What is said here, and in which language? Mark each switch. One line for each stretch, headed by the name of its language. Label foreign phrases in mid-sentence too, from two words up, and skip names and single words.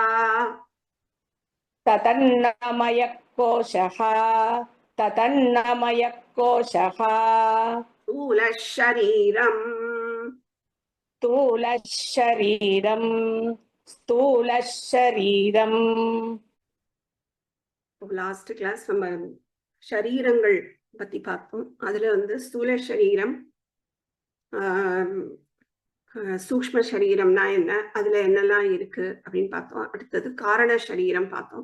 Sanskrit: तदन्नमयः कोशः तदन्नमयः कोशः स्थूलः शरीरम् स्थूलः शरीरम् स्थूलः शरीरम्
English: last class
Tamil: நம்ம ஷரீரங்கள் பத்தி பார்த்தோம். அதுல வந்து ஸ்தூல சரீரம், சூக்ஷ்ம சரீரம்னா என்ன, அதுல என்னெல்லாம் இருக்கு அப்படின்னு பார்த்தோம். அடுத்தது காரண சரீரம் பார்த்தோம்.